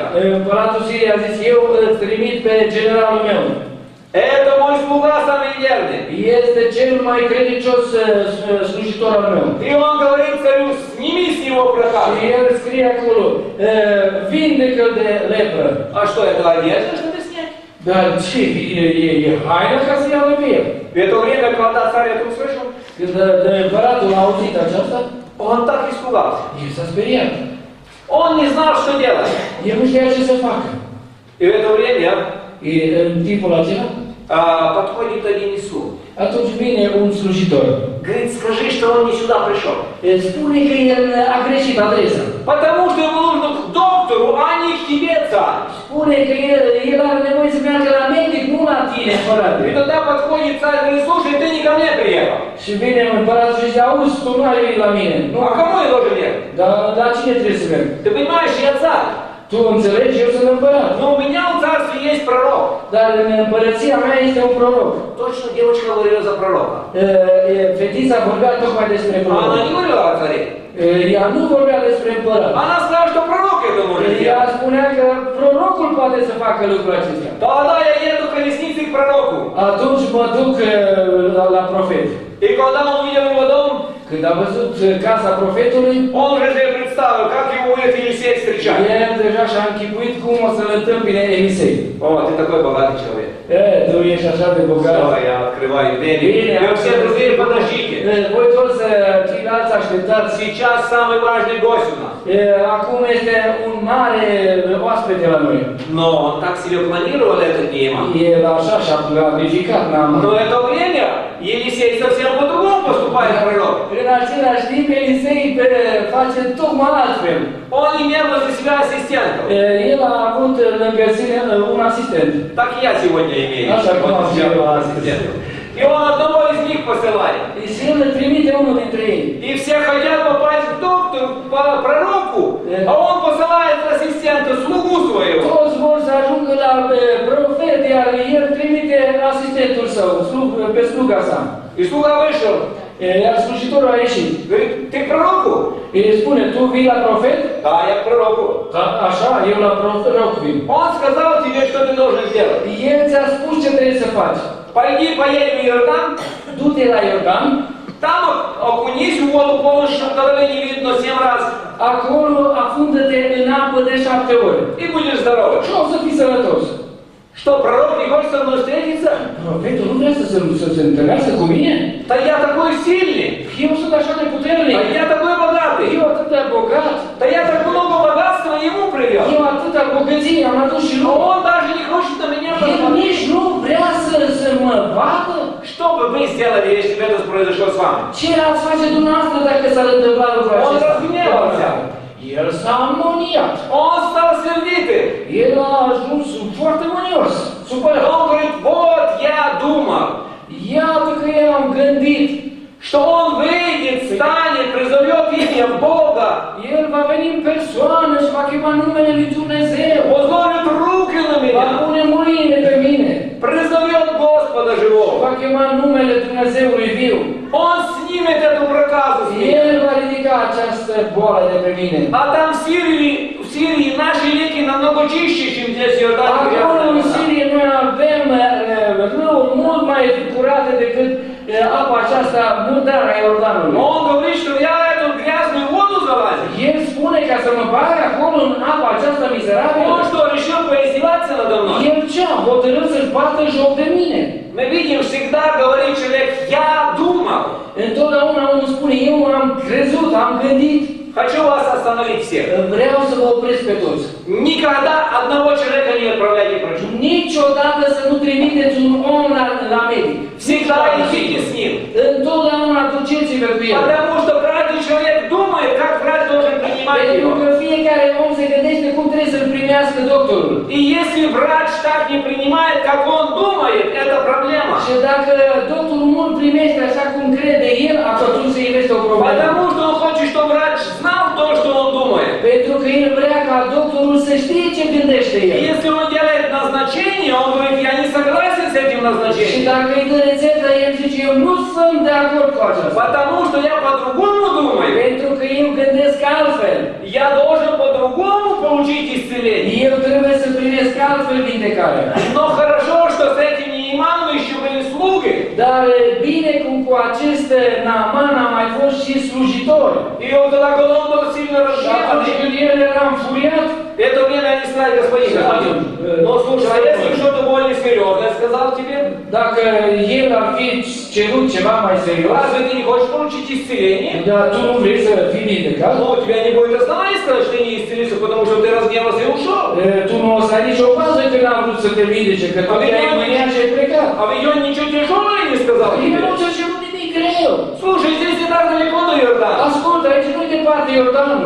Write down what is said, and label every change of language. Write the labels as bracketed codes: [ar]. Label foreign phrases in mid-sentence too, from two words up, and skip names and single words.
[ro] Împăratul Siriei a zis, eu îl trimit pe generalul meu. [ru] Это мой слуга самый верный. [ro] Este cel mai credincios slujitor al meu. [ru] И он говорит царю, сними с него [ro] Și [ru] проказы. [ro] el scrie acolo, vindecă-l de lepră. [ru] А что, это одежда, чтобы снять? [ro] Dar ce, e haină ca să ia lepră? [ru] В это время, когда царь это услышал, [ro] Când împăratul a auzit aceasta, [ru] он так испугался. [ro] el s-a speriat. [ru] Он не знал, что делать. [ro] El nu știa ce să facă. [ru] И в это время [ro] În timpul acela, [ru] подходит один Иисус. [ro] atunci vine un slujitor. [ru] Говорит, скажи, что он не сюда пришел. [ro] Spune că el a greșit adresa. [ru] Потому что ему нужно к доктору, а не к тебе, царь. [ro] Spune că el are nevoie să meargă la medic, nu la tine, [ru] И [ro] împărate. [ru] тогда подходит царь и говорит, слушай, ты не ко мне приехал. [ro] Și vine împăratul și zice, auzi, tu nu ai venit la mine. Nu, [ru] А кому я должен ехать? [ro] dar la cine trebuie să merg? [ru] Ты понимаешь, я царь. [ro] Tu înțelegi, eu sunt împărat. [ru] Но у меня в царстве есть пророк. [ro] Dar în împărăția mea este un proroc. [ru] Точно девочка говорила за пророка. [ro] Fetița vorbea tocmai despre [ru] А [ro] proroc. [ru] она не говорила о царе. [ro] Ea nu vorbea despre împărat. [ru] Она сказала, что пророк это может [ro] Ea [ru] делать. [ro] spunea că prorocul poate să facă lucrul acesta. [ru] Тогда я еду к колеснице к пророку. [ro] Atunci mă duc la profet. [ru] И когда он увидел его дом, [ro] Când a văzut casa profetului, [ru] он уже себе представил, как его будет Елисей встречать. [ro] el deja și-a închipuit cum o să-l întâmpine Elisei. [ru] О, ты такой богатый человек. [ro] Tu ești așa de bogat. [ru] Что, я открываю двери. [ro] Bine, [ru] Вы все другие подождите. [ro] voi toți ceilalți așteptați. [ru] Сейчас самый важный гость у нас. [ro] Acum este un mare oaspete la noi. [ru] Но он так себе планировал этот Нееман. [ro] El așa și-a planificat Naaman. [ru] Но это время Елисей совсем по-другому поступает пророк. [ro] În același timp, Elisei face tocmai altfel. [ru] Он имел возле себя ассистентов. [ro] El a avut lângă sine un asistent. [ru] Так и я сегодня имею. [ro] Așa cum am și eu [ru] ассистентов. И он одного из них посылает. [ro] Și el îl trimite unul dintre ei. [ru] И все хотят попасть к доктору, по пророку, а он посылает ассистента, слугу своего. [ro] Toți vor să ajungă la profet, iar el trimite asistentul său, pe sluga sa. [ru] И слуга вышел. [ro] Iar slujitorul a ieșit. [ru] Говорит, ты к пророку? [ro] Îi spune, tu vii la profet? [ru] Да, я к пророку. [ro] Da, așa, eu la proroc vin. [ru] Он сказал тебе, что ты должен сделать. [ro] El ți-a spus ce trebuie să faci. [ru] Пойди, поедь в Иордан, [ro] Du-te la Iordan, [ru] там окунись в воду полностью, чтобы головы не видно 7 раз, [ro] acolo afundă-te în apă de 7 ori. [ru] и будешь здоров. [ro] Și o să fii sănătos. [ru] Что, пророк не хочет со мной встретиться? [ro] Profetul nu vrea să se întâlnească cu mine? [ru] Да я такой сильный, [ro] Eu sunt așa de puternic. [ru] да я такой bogатый, [ro] Eu atât de bogat. [ru] да я так много богатства ему привел. [ro] Eu atâta bogăție am adus și [ru] Но [ro] lui. [ru] он даже не хочет на меня [ro] El [ru] посмотреть. [ro] nici nu vrea să mă vadă. [ru] Что бы вы сделали, если бы это произошло с вами? [ro] Ce ați face dumneavoastră dacă s-ar întâmpla lucrul [ru] Он [ro] acesta? [ru] разгневался. [ro] El s-a amoniat. [ru] Он стал сердитым. [ro] El a ajuns foarte mânios. Supărat. [ru] Он говорит, вот я думал, [ro] Iată că eu am gândit. [ru] что он выйдет, станет, призовет имя Бога, [ro] El va veni în persoană și va chema numele lui Dumnezeu. [ru] возложит руки на [ro] Va [ru] меня, [ro] pune mâine pe mine. [ru] призовет Господа живого. [ro] Va chema numele Dumnezeului viu. [ru] Он снимет эту проказу с меня. [ro] El va ridica această boală de pe mine. [ru] А там в Сирии наши реки намного чище, чем здесь в Иордане. [ro] Acolo în Sirie noi avem râuri mult mai curate decât apa aceasta murdară a Iordanului. [ru] Но он говорит, что я эту грязную воду залазил. [ro] El spune ca să mă bag acolo în apa aceasta mizerabilă. [ru] Он что, решил поиздеваться надо мной? [ro] El ce a hotărât să-și bată joc de mine? [ru] Мы видим, всегда говорит человек, я думал. [ro] Întotdeauna omul spune, eu am crezut, am gândit. [ru] Хочу вас остановить всех. [ro] Vreau să vă opresc pe toți. [ru] Никогда одного человека не отправляйте к врачу. [ro] Niciodată să nu trimiteți un om la medic. [ru] Всегда идите с ним. [ro] Întotdeauna duceți-vă cu el. [ru] Потому что каждый человек думает, как врач должен принимать [ro] Pentru [ru] его. [ro] că fiecare om se gândește cum trebuie să-l primească doctorul. [ru] И если врач так не принимает, как он думает, это проблема. [ro] Și dacă doctorul nu-l primește așa cum crede el, atunci se este o problemă. [ru] Потому что он хочет, чтобы врач знал то, что он думает. [ro] Pentru că el vrea ca doctorul să știe ce gândește [ru] И [ro] el. [ru] если он делает назначение, он говорит, я не согласен с этим [ro] Și [ru] назначением. [ro] dacă îi dă rețeta, el zice, eu nu sunt de acord cu aceasta. [ru] Потому что я по-другому думаю. [ro] Pentru că eu gândesc altfel. [ru] Я должен по-другому получить исцеление. [ro] Eu trebuie să primesc altfel vindecare. [ru] Но хорошо, что с этим Неиманом еще были слуги. [ro] Dar bine cum cu acest Naaman a mai fost și slujitori. [ru] И вот тогда, когда он был сильно [ro] Și atunci [ru] разгневанный, [ro] când el era înfuriat, [ru] в это время они сказали, господин, ну слушай, а если что-то более серьезное сказал тебе, [ro] dacă el ar fi cerut ceva mai serios, [ru] разве ты не хочешь получить исцеление? [ro] dar tu nu vrei să fii vindecat, [ru] Ну, у тебя не будет оснований сказать, что ты не исцелился, потому что ты разгневался и ушел. [ro] tu nu o să ai nicio bază că n-am vrut să te vindece, că tu te-ai mâniat și ai plecat. [ru] А ведь он ничего тяжелого не сказал [ro] El [ru] тебе. [ro] nu ți-a cerut nimic greu. [ru] Слушай, здесь не так далеко до Иордана. [ro] Ascultă, aici nu-i departe Iordanul.